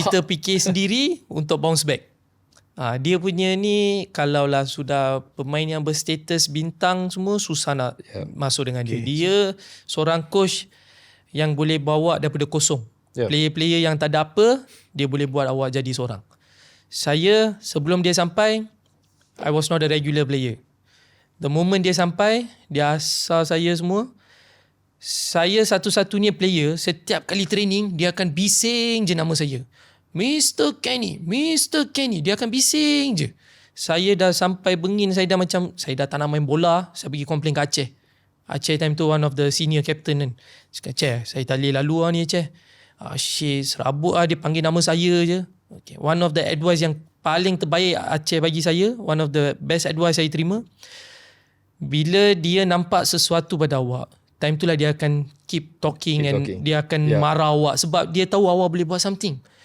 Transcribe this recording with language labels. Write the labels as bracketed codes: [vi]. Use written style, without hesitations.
[ms] kita fikir sendiri untuk [en] bounce back. [ms] Dia punya ni kalaulah sudah pemain yang berstatus bintang semua susah nak masuk dengan dia. Dia seorang coach yang boleh bawa daripada kosong. Player-player yang tak ada apa, dia boleh buat awak jadi seorang. Saya sebelum dia sampai, [en] I was not a regular player. The moment [ms] dia sampai, dia asal saya semua. Saya satu-satunya player, setiap kali training, dia akan bising je nama saya. Mr. Kenny. Dia akan bising je. Saya dah sampai bengin, saya dah tak nak main bola. Saya pergi komplain ke Aceh. [en] Aceh time tu one of the senior captain kan. [ms] Cakap, Aceh, saya tak boleh lalu lah ni Aceh. Shit, serabut lah, dia panggil nama saya je. Okay. [en] One of the advice [ms] yang paling terbaik Aceh bagi saya, [en] one of the best advice [ms] saya terima, bila dia nampak sesuatu pada awak, time tu lah dia akan [en] keep talking and [ms] dia akan marah awak sebab dia tahu awak boleh buat something.